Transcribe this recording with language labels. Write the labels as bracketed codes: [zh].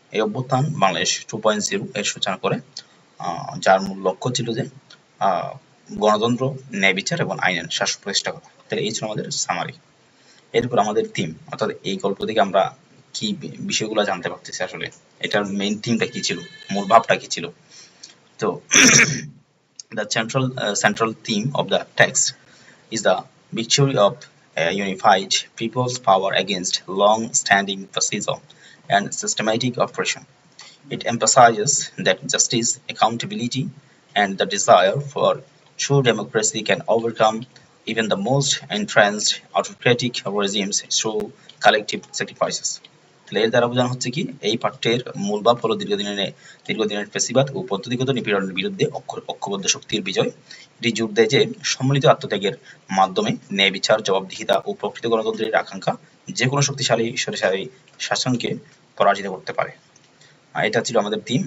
[bn] এই অভ্যুত্থান বাংলাদেশ 2.0 এর সূচনা করে, যার মূল লক্ষ্য ছিল যে গণতন্ত্র, ন্যায় বিচার এবং আইনের শাসন প্রতিষ্ঠা করা। তাহলে এই ছিল আমাদের সামারি। এরপর আমাদের থিম, অর্থাৎ এই গল্প থেকে আমরা কি বিষয়গুলো জানতে পারতেছি, আসলে এটার মেইন থিমটা কি ছিল, মূল ভাবটা কি ছিল। [en] তো the central theme of the text is the victory of a unified people's power against long-standing fascism and systematic oppression. It emphasizes that justice, accountability, and the desire for true democracy can overcome even the most entrenched autocratic regimes through collective sacrifices. [bn] তাহলে এর দ্বারা বোঝানো হচ্ছে কি, এই পাঠ্যের মূল ভাব হলো দীর্ঘদিনের ফ্যাসিবাদ ও পদ্ধতিগত নিপীড়নের বিরুদ্ধে ঐক্যবদ্ধ শক্তির বিজয়। এটি জোর দেয় যে সম্মিলিত আত্মত্যাগের মাধ্যমে ন্যায় বিচার, জবাবদিহিতা ও প্রকৃত গণতন্ত্রের আকাঙ্ক্ষা যে কোনো শক্তিশালী স্বৈরাচারী শাসনকে পরাজিত করতে পারে। এটা ছিল আমাদের থিম।